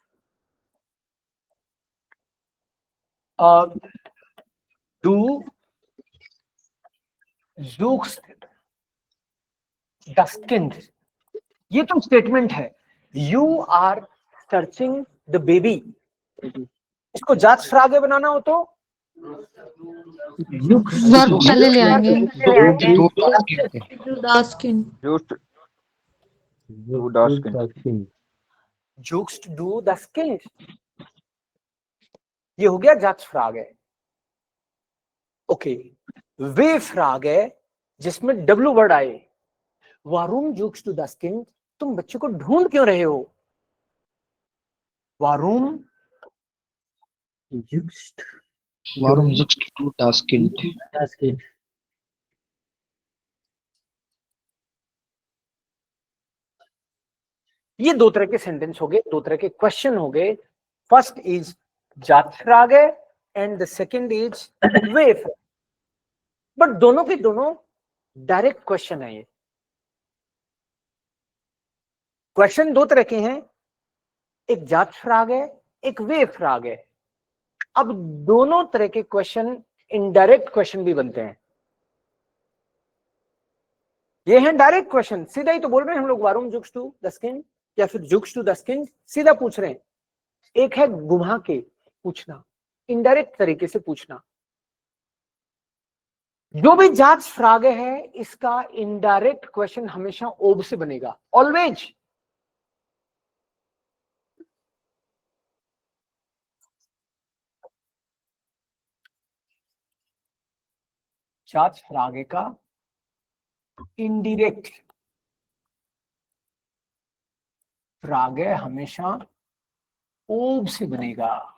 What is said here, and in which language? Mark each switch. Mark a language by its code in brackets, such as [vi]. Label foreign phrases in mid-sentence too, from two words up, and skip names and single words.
[de] Du suchst das Kind, [hi] ये तो स्टेटमेंट है। [en] you are searching the baby, [hi] इसको जात्सफ्रागे बनाना हो तो वर्ब पहले ले आएंगे [de] Das Kind. [en] Just do [de] das Kind. Suchst du das Kind, [hi] ये हो गया जात्सफ्रागे। ओके, वेफ्रागे जिसमें डब्ल्यू वर्ड आए, [de] वारूम suchst du das Kind, [hi] तुम बच्चे को ढूंढ क्यों रहे हो? [de] वारूम suchst du das Kind? Das Kind. [hi] ये दो तरह के सेंटेंस हो गए, दो तरह के क्वेश्चन हो गए। [en] first is Satzfrage and the second is W-F, but [hi] दोनों के दोनों [en] direct question [hi] है। ये क्वेश्चन दो तरह के हैं, एक जात्सफ्रागे एक वेफ्रागे। अब दोनों तरह के क्वेश्चन [en] indirect question [hi] भी बनते हैं। ये हैं [en] direct question, [hi] सीधा ही तो बोल रहे हैं हम लोग, [de] वारूम suchst du das Kind [hi] या फिर [de] suchst du das Kind, [hi] सीधा पूछ रहे हैं। एक है घुमा के पूछना, इनडायरेक्ट तरीके से पूछना। जो भी जात्सफ्रागे है इसका [en] indirect question [hi] हमेशा ओब से बनेगा, ऑलवेज। जात्सफ्रागे का इनडायरेक्ट फ्रागे हमेशा ओब से बनेगा।